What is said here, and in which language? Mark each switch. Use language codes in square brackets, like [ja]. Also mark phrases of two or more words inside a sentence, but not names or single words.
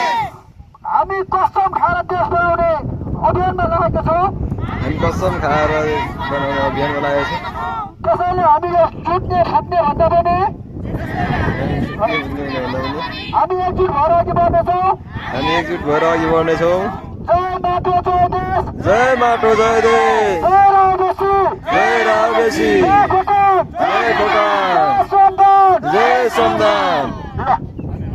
[ne] हामी कसम खाएर देश बनाउने अभियानमा लागेका छौँ। हामी कसम खाएर बनाउने अभियानमा लागेको छौँ। त्यसैले हामीले छुट्ने खाट्ने भन्दा पनि हामी एकजुट भएर अघि बढ्नेछौँ। हामी एकजुट भएर अघि बढ्नेछौँ। जय माटो जय देश। जय माटो जय देश। जय रावबेसी। जय रावबेसी। जय खोटाङ। जय खोटाङ। जय सम्मान। जय सम्मान।